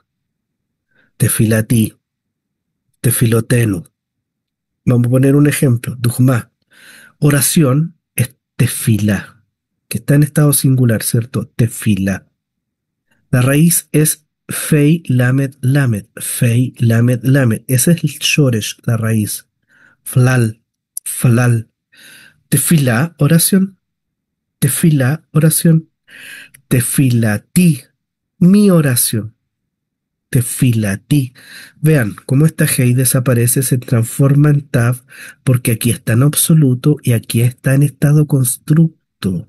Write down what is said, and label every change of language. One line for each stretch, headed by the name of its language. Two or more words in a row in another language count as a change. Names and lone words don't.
Hebrew: תפילתי, תפילותינו.
Spanish: Vamos a poner un ejemplo. Dogma. Oración es tefilá, que está en estado singular, ¿cierto? Tefilá. La raíz es
Hebrew: פא למד למד, פא למד למד.
Spanish: Ese es el shoresh, la raíz.
Hebrew: פלל, פלל. תפילה, oración.
Spanish: Tefilá, oración. Tefilati, mi oración.
Hebrew: תפילתי.
Spanish: Vean cómo esta Hei desaparece, se transforma en Tav, porque aquí está en absoluto y aquí está en estado constructo.